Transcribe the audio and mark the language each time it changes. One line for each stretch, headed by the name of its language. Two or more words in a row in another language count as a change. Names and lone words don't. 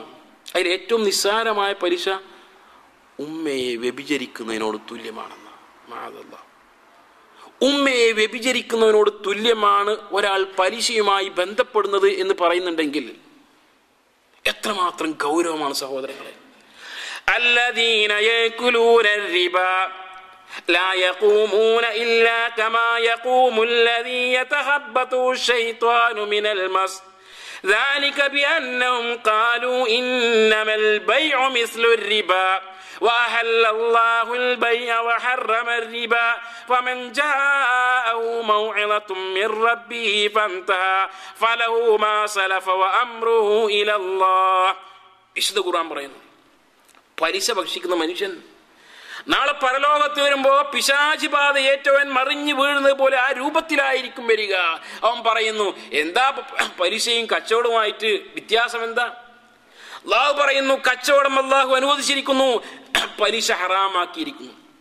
Malayalam: അതിൽ ഏറ്റവും നിസ്സാരമായ പലിശ ഉമ്മയെ വ്യഭിചരിക്കുന്നതിനോട് തുല്യമാണെന്ന്. മാഅല്ലാഹ്, ഉമ്മയെ വ്യഭിചരിക്കുന്നതിനോട് തുല്യമാണ് ഒരാൾ പലിശയുമായി ബന്ധപ്പെടുന്നത് എന്ന് പറയുന്നുണ്ടെങ്കിൽ എത്രമാത്രം ഗൗരവമാണ് സഹോദരങ്ങളെ.
Arabic: الذين يأكلون الربا لا يقومون إلا كما يقوم الذي يتخبطه الشيطان من المس ذلك بأنهم قالوا إنما البيع مثل الربا وأحل الله البيع وحرم الربا فمن جاءه موعظة من ربه فانتهى فله ما سلف وأمره إلى الله.
Malayalam: വിശുദ്ധ ഖുർആൻ പറയുന്നു, പലിശ ഭക്ഷിക്കുന്ന മനുഷ്യൻ നാളെ പരലോകത്ത് വരുമ്പോ പിശാചി ബാധ ഏറ്റവൻ മറിഞ്ഞു വീഴുന്നത് പോലെ ആ രൂപത്തിലായിരിക്കും വരിക. അവൻ പറയുന്നു, എന്താ പലിശയും കച്ചവടവുമായിട്ട് വ്യത്യാസം എന്താ? അല്ലാഹു പറയുന്നു, കച്ചവടം അല്ലാഹു അനുവദിച്ചിരിക്കുന്നു, പലിശ ഹറാമാക്കിയിരിക്കുന്നു.